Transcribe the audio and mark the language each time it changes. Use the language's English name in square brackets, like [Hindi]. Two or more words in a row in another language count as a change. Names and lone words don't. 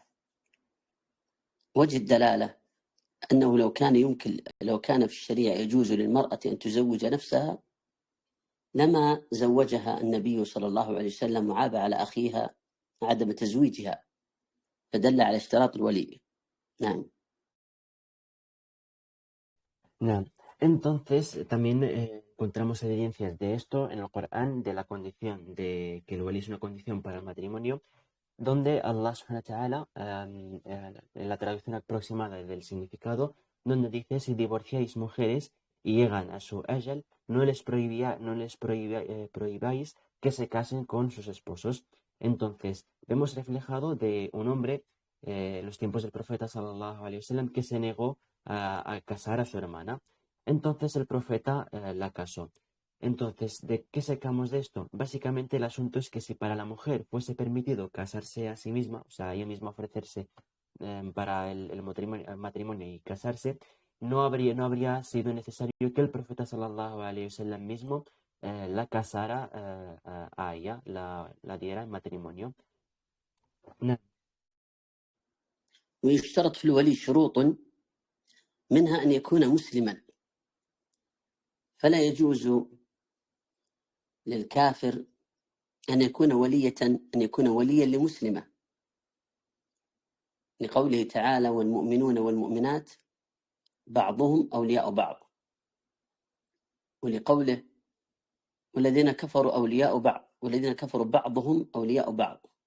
[Arabic] وجه الدلالة أنه لو كان في الشريعة يجوز للمرأة أن تزوج نفسها لما زوجها النبي صلى الله عليه وسلم وعاب على أخيها عدم تزويجها، فدل على اشتراط الولي. نعم. نعم. [Spanish] Entonces, también encontramos evidencias de esto en el Corán, de la condición de que el wali es una condición para el matrimonio, donde Allah [Arabic] سبحانه وتعالى, [Spanish] en la traducción aproximada del significado, donde dice: si divorciáis mujeres y llegan a su ajal, prohibáis que se casen con sus esposos. Entonces, vemos reflejado de un hombre, en los tiempos del profeta [Arabic] صلى الله عليه وسلم, [Spanish] que se negó a casar a su hermana. Entonces el profeta la casó. Entonces, ¿de qué sacamos de esto? Básicamente el asunto es que si para la mujer fuese permitido casarse a sí misma, o sea, ella misma ofrecerse para el matrimonio y casarse, no habría sido necesario que el profeta [Arabic] صلى الله عليه وسلم [Spanish] mismo la casara a ella, la diera en matrimonio. Na- [Arabic] ويشترط في الولي شروط منها أن يكون مسلما، فلا يجوز للكافر أن يكون وليا لمسلمة، لقوله تعالى والمؤمنون والمؤمنات بعضهم أولياء بعض، ولقوله والذين كفروا أولياء بعض والذين كفروا بعضهم أولياء بعض.